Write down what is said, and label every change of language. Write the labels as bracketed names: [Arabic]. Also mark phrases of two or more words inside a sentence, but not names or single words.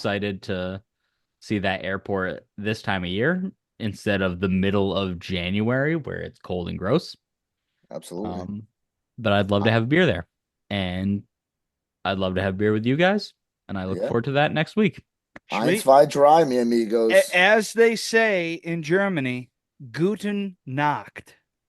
[English] excited to see that airport this time of year instead of the middle of January where it's cold and gross. Absolutely. Um, but I'd love to have a beer there, and I'd love to have beer with you guys, and I look Yeah. forward to that next week. Eins, Sweet. zwei, drei, [Spanish] mi amigos. [English] As they say in Germany, [German] Guten Nacht.